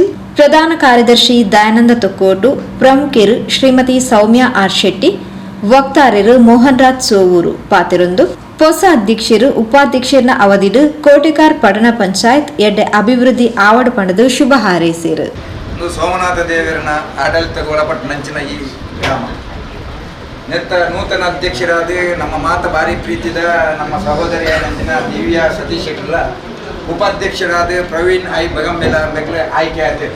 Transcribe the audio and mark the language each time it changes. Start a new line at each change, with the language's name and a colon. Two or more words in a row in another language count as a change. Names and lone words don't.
Tulu: ಪ್ರಧಾನ ಕಾರ್ಯದರ್ಶಿ ದಯಾನಂದ ತೊಕ್ಕೋಟು, ಪ್ರಮುಖರು ಶ್ರೀಮತಿ ಸೌಮ್ಯ ಆರ್ ಶೆಟ್ಟಿ, ವಕ್ತಾರರು ಮೋಹನ್ ರಾಜ್ ಸೋವೂರು ಪಾತಿರೊಂದು ಹೊಸ ಅಧ್ಯಕ್ಷರು ಉಪಾಧ್ಯಕ್ಷರ ಅವಧಿಡು ಕೋಟೆಕಾರ್ ಪಟ್ಟಣ ಪಂಚಾಯತ್ ಎಡ್ಡೆ ಅಭಿವೃದ್ಧಿ ಆವಡ ಪಣದು ಶುಭ ಹಾರೈಸಿರು. ಸೋಮನಾಥ ದೇವರನ್ನ ಆಡಳಿತಕ್ಕೆ ಒಳಪಟ್ಟನಂಚಿನ ಈ ಗ್ರಾಮ ನೂತನ ಅಧ್ಯಕ್ಷರಾದ ನಮ್ಮ ಮಾತ ಭಾರಿ ಪ್ರೀತಿದ ನಮ್ಮ ಸಹೋದರಿಯಾದಂಚಿನ ದಿವ್ಯಾ ಸತೀಶ್ ಶೆಟ್ಟಿಲ್ಲ, ಉಪಾಧ್ಯಕ್ಷರಾದ ಪ್ರವೀಣ್ ಐ ಬಗಂಬಿಲ ಮೆಗ್ಲೆ ಆಯ್ಕೆ ಆಯ್ತು.